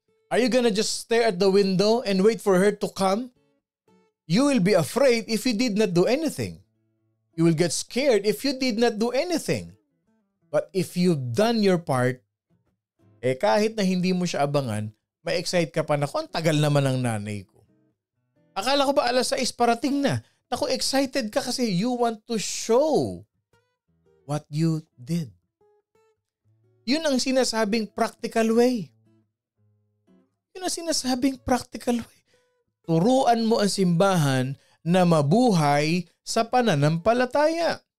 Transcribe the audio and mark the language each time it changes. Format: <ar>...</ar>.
<en>Are you gonna just stare at the window and wait for her to come? You will be afraid if you did not do anything. You will get scared if you did not do anything. But if you've done your part,</en> <tl>kahit na hindi mo siya abangan, ma-excite ka pa na, ang tagal naman ng nanay ko. Akala ko ba 6:00 parating na? Naku, excited ka kasi</tl> <en>you want to show what you did.</en> <tl>Yun ang sinasabing practical way. Yun ang sinasabing practical way. Turuan mo ang simbahan na mabuhay sa pananampalataya.</tl>